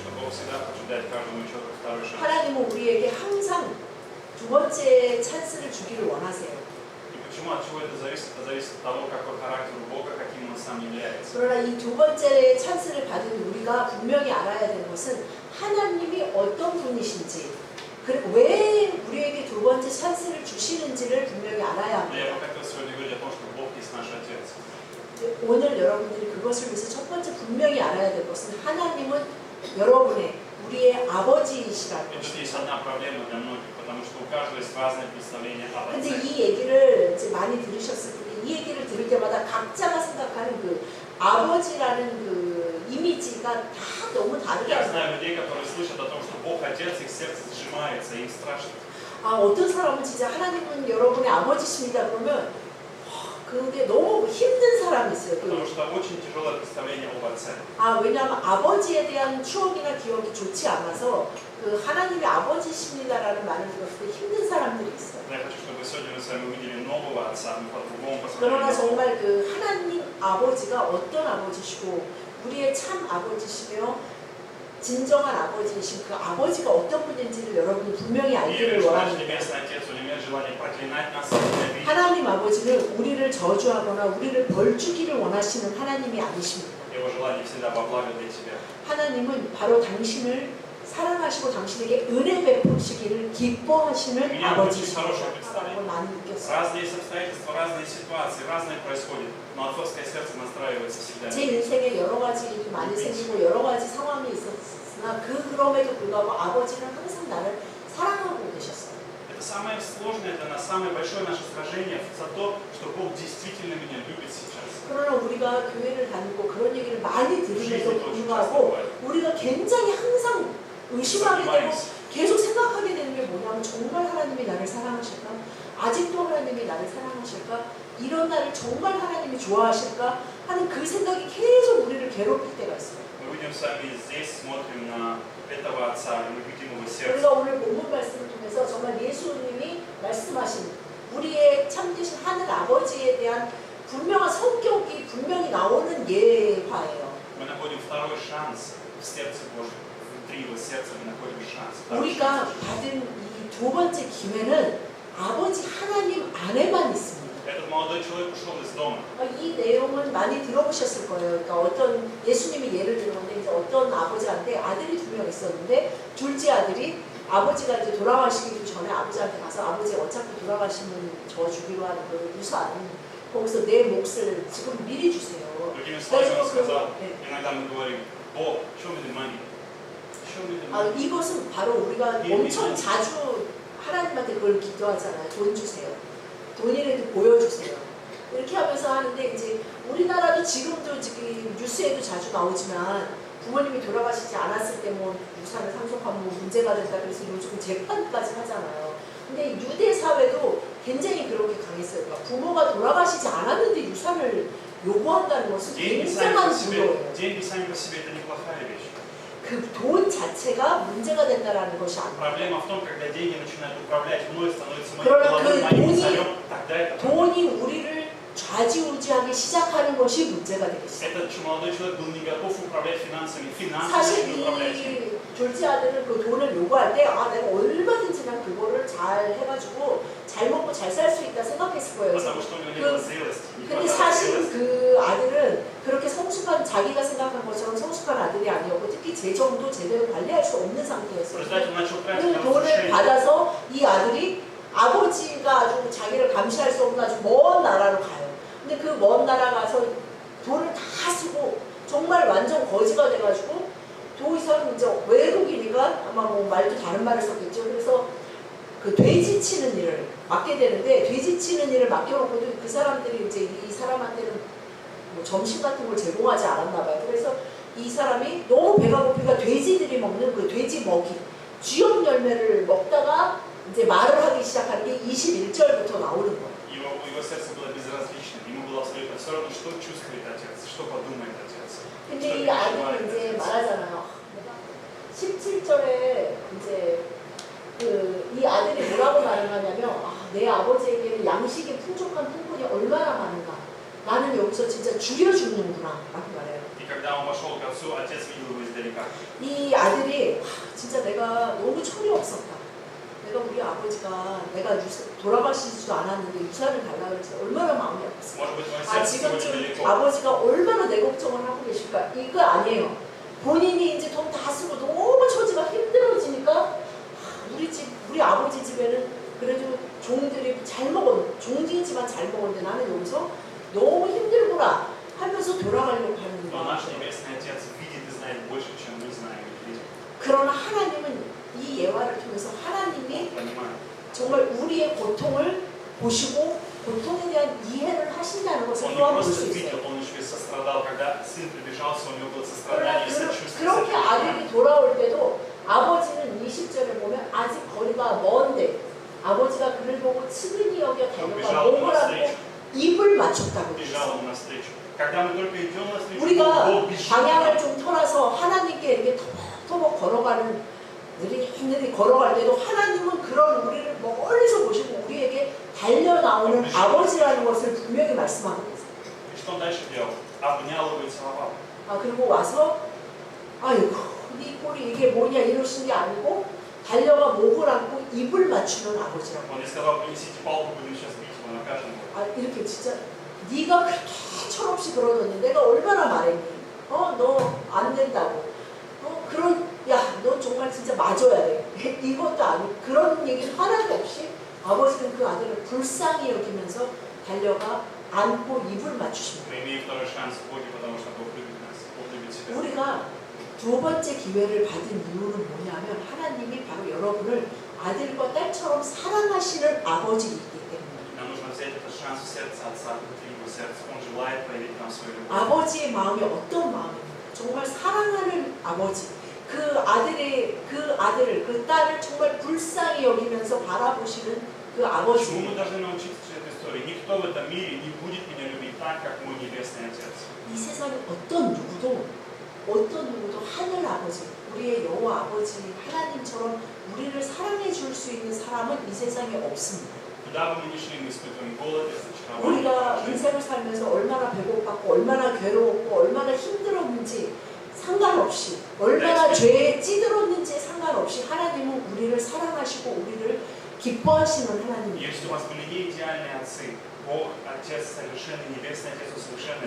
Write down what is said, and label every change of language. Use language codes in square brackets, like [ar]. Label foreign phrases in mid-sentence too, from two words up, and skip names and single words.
[ru] всегда хочет дать каждому человеку второй шанс. [ko] 하나님은 우리에게 항상 두 번째 찬스를 주기를 원하세요. [ru] И почему, от чего это зависит? Это зависит от того, какой характер у Бога, каким Он сам является. [ko] 그러나 이 두 번째 찬스를 받은 우리가 분명히 알아야 되는 것은 하나님이 어떤 분이신지, 그리고 왜 우리에게 두 번째 찬스를 주시는지를 분명히 알아야 [ru] Но я [ko] 합니다. [ru] бы хотел сегодня говорить о том, что Бог есть наш Отец. [ko] 오늘 여러분들이 그것을 위해서 첫 번째 분명히 알아야 될 것은 하나님은 여러분의 우리의 아버지이시라는 [ru] И тут [ko] 것입니다. [ru] есть одна проблема для многих, потому что у каждого есть разное представление об [ko] 근데 [ru] Отце. [ko] 이 얘기를 이제 많이 들으셨을 텐데 이 얘기를 들을 때마다 각자가 생각하는 그 아버지라는 그 이미지가 다 너무 [ru] Я [ko] 다르다. [ru] знаю людей, которые слышат о том, что Бог Отец, их сердце сжимается, им страшно. [ko] 아, 어떤 사람은 진짜 하나님은 여러분의 아버지십니다 그러면 그게 너무 힘든 사람이 있어요. [ru] Потому что очень тяжелое представление об Отце. [ko] 아, 왜냐하면 아버지에 대한 추억이나 기억이 좋지 않아서 그 하나님의 아버지십니다라는 말을 들었을 때 힘든 사람들이 있어요. [ru] Я хочу, чтобы сегодня мы с вами увидели нового Отца, мы по-другому [ko] 그러나 [ru] посмотрели. [ko] 정말 그 하나님 아버지가 어떤 아버지시고 우리의 참 아버지시며 진정한 아버지이신 그 아버지가 어떤 분인지를 여러분이 분명히 [ru] И [ko] 알기를 [ru] наш [ko] 원합니다. [ru] Небесный Отец, он имеет желание проклинать нас и ненавидеть. [ko] 하나님 아버지는 우리를 저주하거나 우리를 벌주기를 원하시는 하나님이 아니십니다. [ru] Его желание всегда во благо для тебя. [ko] 하나님은 바로 당신을 사랑하시고 당신에게 은혜 베푸시기를 기뻐하시는 아버지십니다라고 많이 느꼈어요. [ru] Разные есть обстоятельства, разные ситуации, разные происходят, но отцовское сердце настраивается всегда. [ko] 제 인생에 여러 가지 일이 많이 생기고 여러 가지 상황이 있었으나 그럼에도 불구하고 아버지는 항상 나를 사랑하고 계셨어요. [ru] Это самое сложное для нас, самое большое наше сражение за то, что Бог действительно меня любит сейчас. [ko] 그러나 우리가 교회를 다니고 그런 얘기를 많이 들으면서 불구하고 우리가 굉장히 항상 의심하게 되고 계속 생각하게 되는 게 뭐냐면 정말 하나님이 나를 사랑하실까? 아직도 하나님이 나를 사랑하실까? 이런 나를 정말 하나님이 좋아하실까? 하는 그 생각이 계속 우리를 괴롭힐 때가 있어요. [ru] Мы видим с вами здесь, смотрим на этого Отца, и мы видим Его сердце. [ko] 우리가 오늘 본문 말씀을 통해서 정말 예수님이 말씀하신 우리의 참되신 하늘 아버지에 대한 분명한 성격이 분명히 나오는 예화예요. [ru] Мы находим второй шанс в сердце Божьем. Внутри Его сердца мы находим шанс. [ko] 우리가 받은 이 두 번째 기회는 아버지 하나님 안에만 있습니다. [ru] Этот молодой человек ушел из дома. [ko] 이 내용은 많이 들어보셨을 거예요. 그러니까 어떤 예수님이 예를 들었는데 이제 어떤 아버지한테 아들이 두 명 있었는데 둘째 아들이 아버지가 이제 돌아가시기 전에 아버지한테 가서 아버지 어차피 돌아가시면 저 주기로 하는 그 유산 거기서 내 몫을 지금 미리 주세요. [ru] Другими словами, он сказал, иногда мы говорим, Бог, [en] show me the money. Show me the money. [ko] 이것은 바로 우리가 엄청 자주 하나님한테 그걸 기도하잖아요. 돈 주세요. 돈이라도 보여주세요. 이렇게 하면서 하는데 이제 우리나라도 지금도 지금 뉴스에도 자주 나오지만 부모님이 돌아가시지 않았을 때 뭐 유산을 상속하면 뭐 문제가 된다 그래서 요즘 재판까지 하잖아요. 근데 유대 사회도 굉장히 그렇게 강했어요. 그러니까 부모가 돌아가시지 않았는데 유산을 요구한다는 것은 굉장한 불효예요. [ru] Деньги сами по себе это неплохая вещь. [ko] 그 돈 자체가 문제가 된다라는 것이 아니에요. [ru] Проблема в том, когда деньги начинают управлять мной, становятся моим [ko] 그러나 [ru] головой, [ko] 그 [ru] моим царем, тогда это проблема. [ko] 돈이 우리를 좌지우지하기 시작하는 것이 문제가 되겠어요. [ru] Этот молодой человек был не готов управлять финансами, [ko] 사실 [ru] не управлять им. [ko] 이 둘째 아들은 그 돈을 요구할 때 아 내가 얼마든지 난 그거를 잘 해가지고 잘 먹고 잘 살 수 있다 생각했을 거예요. [ru] Потому что у него не было зрелости. [ko] 근데 사실 그 아들은 그렇게 성숙한 자기가 생각한 것처럼 성숙한 아들이 아니었고 특히 재정도 제대로 관리할 수 없는 [ru] В [ko] 상태였어요. [ru] результате он начал тратить [ko] 그 [ru] на [ko] 돈을 [ru] разрушение. [ko] 받아서 이 아들이 아버지가 아주 자기를 감시할 수 없는 아주 먼 나라로 가요. 근데 그 먼 나라 가서 돈을 다 쓰고 정말 완전 거지가 돼가지고 더 이상 이제 외국이니까 아마 뭐 말도 다른 말을 썼겠죠. 그래서 그 돼지 치는 일을 맡게 되는데 돼지 치는 일을 맡겨놓고도 그 사람들이 이제 이 사람한테는 뭐 점심 같은 걸 제공하지 않았나 봐요. 그래서 이 사람이 너무 배가 고프니까 돼지들이 먹는 그 돼지 먹이 쥐염 열매를 먹다가 이제 말을 하기 시작하는 게 21절부터 나오는 거예요. [ru] Его сердце было безразличным, ему было абсолютно все равно, что чувствует отец, что подумает отец. [ko] 근데 이 아들이 이제 말하잖아요. 17절에 이제 이 아들이 뭐라고 말하냐면 내 아버지에게는 양식이 풍족한 풍분이 얼마나 많은가. 나는 여기서 진짜 죽여 죽는구나 라고 말해요. [ru] И когда он пошел к отцу, отец видел его издалека. [ko] 이 아들이 진짜 내가 너무 철이 없었다. 내가 우리 아버지가 내가 돌아가시지도 않았는데 유산을 달라고 해서 얼마나 마음이 아팠어. [ru] Может быть, мое [ko] 아 [ru] сердце сегодня [ko] 지금쯤 [ru] далеко. [ko] 아버지가 얼마나 내 걱정을 하고 계실까? 이거 아니에요. 본인이 이제 돈 다 쓰고 너무 처지가 힘들어지니까 우리 아버지 집에는 그래도 종들이 잘 종이지만 잘 먹었는데 나는 여기서 너무 힘들구나 하면서 돌아가려고 하는 [ru] Но [ko] 거야. [ru] наш Небесный Отец видит и знает больше, чем мы знаем и видим. [ko] 그러나 하나님은 이 예화를 통해서 하나님이 [ru] Понимаем. [ko] 정말 우리의 고통을 보시고 고통에 대한 이해를 하신다는 것을 [ru] Он не [ko] 또한 볼 수 [ru] просто [ko] 있어요. [ru] видел, он еще и сострадал. Когда сын приближался, у него было [ko] 그러나 [ru] сострадание и сочувствие. [ko] 그렇게 아들이 돌아올 때도 아버지는 20절에 보면 아직 거리가 먼데 아버지가 그를 보고 측은히 여겨 달려가 목을 안고 입을 맞췄다고 [ru] Бежал [ko] 그랬어요. [ru] ему навстречу. Когда мы только идем навстречу, [ko] 우리가 [ru] Бог бежит. [ko] 방향을 좀 틀어서 하나님께 이렇게 터벅터벅 걸어가는 느릿느릿 걸어갈 때도 하나님은 그런 우리를 멀리서 보시고 우리에게 달려나오는 아버지라는 것을 분명히 말씀하고 있어요. [ru] И что он дальше делал? Обнял его и целовал. [ko] 아 그리고 와서 아이고 네 꼴이 이게 뭐냐 이러신 게 아니고 달려가 목을 안고 입을 맞추는 아버지라고. [ru] Он не сказал, принесите палку, будем сейчас бить его, накажем его. [ko] 아 이렇게 진짜 네가 그렇게 철없이 그러더니 내가 얼마나 말했니? 너 안 된다고. 그런 너 정말 진짜 맞아야 돼. 이것도 아니고 그런 얘기는 하나도 없이 아버지는 그 아들을 불쌍히 여기면서 달려가 안고 입을 맞추십니다. [ru] Мы имеем второй шанс в Боге, потому что Бог любит нас. Бог любит себя. [ko] 우리가 두 번째 기회를 받은 이유는 뭐냐면 하나님이 바로 여러분을 아들과 딸처럼 사랑하시는 아버지이기 때문에. [ru] Нам нужно взять этот шанс в сердце Отца, внутри его сердца. Он желает проявить нам свою любовь. [ko] 아버지의 마음이 어떤 마음입니까? 정말 사랑하는 아버지. 그 아들을, 그 딸을 정말 불쌍히 여기면서 바라보시는 그 [ru] Почему [ko] 아버지. [ru] мы должны научиться этой истории? Никто в этом мире не будет меня любить так, как мой Небесный Отец. [ko] 이 세상에 어떤 누구도 하늘 아버지, 우리의 여호와 아버지 하나님처럼 우리를 사랑해 줄 수 있는 사람은 이 세상에 없습니다. [ru] Куда бы мы ни шли, мы испытываем голод и разочарование. [ko] 우리가 인생을 살면서 얼마나 배고팠고 얼마나 괴로웠고 얼마나 힘들었는지 상관없이 얼마나 죄에 찌들었는지 상관없이 하나님은 우리를 사랑하시고 우리를 기뻐하시는 하나님입니다. [ru] Если у вас были не идеальные отцы, Бог, Отец совершенный, Небесный Отец совершенный.